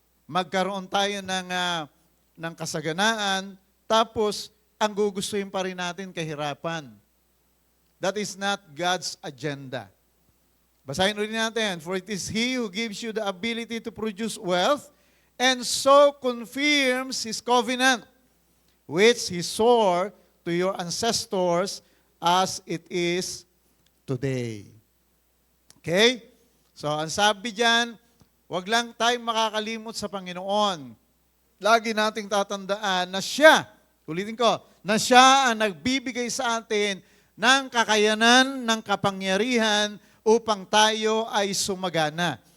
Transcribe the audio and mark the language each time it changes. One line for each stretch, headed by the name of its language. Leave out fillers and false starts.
Filipino: Magkaroon tayo ng kasaganaan, tapos ang gugustuhin pa rin natin kahirapan.
English: That is not God's agenda.
Filipino: Basahin ulit natin.
English: For it is He who gives you the ability to produce wealth and so confirms His covenant, which He swore to your ancestors as it is today. Okay?
Filipino: So, ang sabi dyan, wag lang tayong makakalimot sa Panginoon. Lagi nating tatandaan na Siya, ulitin ko, na Siya ang nagbibigay sa atin ng kakayanan, ng kapangyarihan upang tayo ay sumagana.